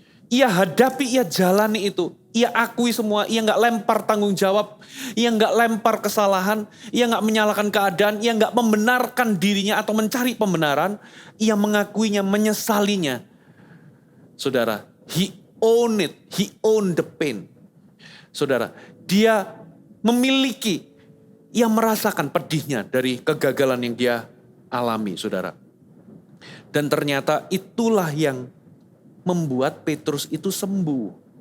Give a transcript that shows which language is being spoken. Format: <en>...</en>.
<id>Ia hadapi, ia jalani itu. Ia akui semua, ia gak lempar tanggung jawab. Ia gak lempar kesalahan, ia gak menyalahkan keadaan, ia gak membenarkan dirinya atau mencari pembenaran. Ia mengakuinya, menyesalinya.</id> <en>Saudara, he owned it, he owned the pain.</en> <id>Saudara, dia memiliki, ia merasakan pedihnya dari kegagalan yang dia alami, saudara. Dan ternyata itulah yang membuat Petrus itu sembuh.</id>